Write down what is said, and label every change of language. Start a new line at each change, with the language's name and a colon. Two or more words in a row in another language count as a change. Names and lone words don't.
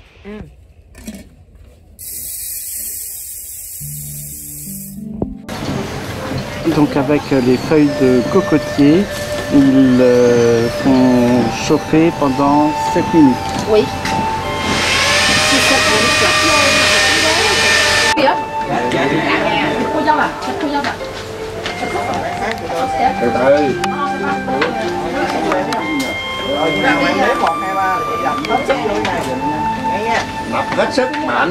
French: Donc avec les feuilles de cocotier, ils font chauffer pendant 7 minutes. Oui. 6-7 minutes.
Vietnamese: Kìa. Cô dâu à? Cô dâu à? Từ từ. Nào em đếm 1, 2, 3 để chị đập hết sức vô này. Nghe nha. Đập hết sức mạnh.